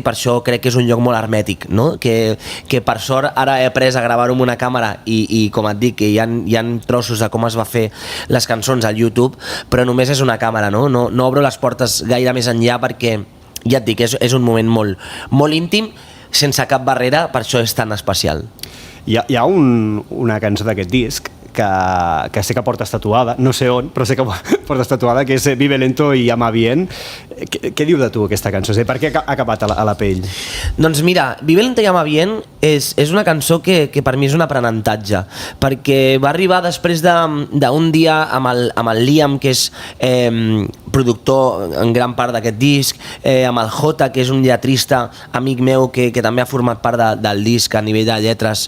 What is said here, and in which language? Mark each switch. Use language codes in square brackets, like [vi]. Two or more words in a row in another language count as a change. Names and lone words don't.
[ca] Per això crec que és un lloc molt hermètic, no? Que per sort ara he après a gravar-ho amb una càmera, i com et dic, que hi ha trossos de com es va fer les cançons al YouTube, però només és una càmera, no? No obro les portes gaire més enllà, perquè ja et dic, és un moment molt íntim, sense cap barrera, per això és tan especial. Hi ha una cançó d'aquest disc que sé que portes tatuada, no sé on, però sé que portes tatuada, que és Vive lento y llama bien. Què diu de tu aquesta cançó? Per què ha acabat a la pell? Doncs mira, Vive lento y llama bien és una cançó que per mi és un aprenentatge, perquè va arribar després d'un dia amb el Liam, que és productor en gran part d'aquest disc, amb el Jota, que és un lletrista amic meu que també ha format part del disc a nivell de lletres.